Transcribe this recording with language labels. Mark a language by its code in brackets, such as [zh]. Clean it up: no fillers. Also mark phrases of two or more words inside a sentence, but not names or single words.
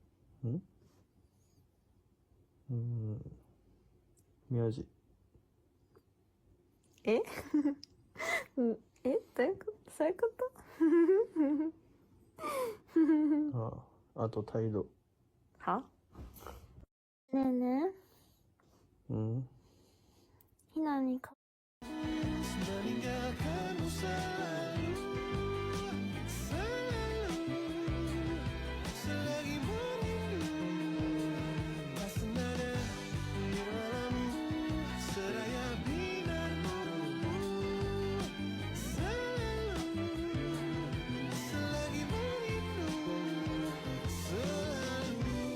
[ja] 名字え？え？どういうこと？そういうこと？あと態度は？ [id] Nenek, ini kok. meninggalkanmu selalu, selagi merindu, tak senada nirwalamu, seraya binarmu, selalu, selagi merindu, selalu.